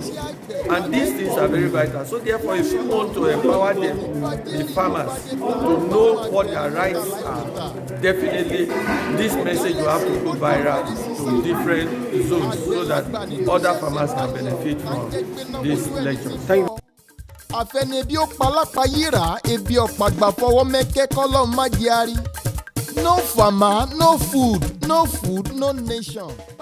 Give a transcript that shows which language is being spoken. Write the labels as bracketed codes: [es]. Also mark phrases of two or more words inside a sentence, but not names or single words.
[en] And these things are very vital. So therefore, if you want to empower them, the farmers, to know what their rights are, definitely this message will have to go viral to different zones so that other farmers can benefit from this lecture. Thank you. [yo] Àfẹnibí ó palápa yíra, ebi ọ̀pàgbà fọwọ́ mẹ́kẹ́ kọ́lọ́ má di ari. [en] No farmer, no food, no nation.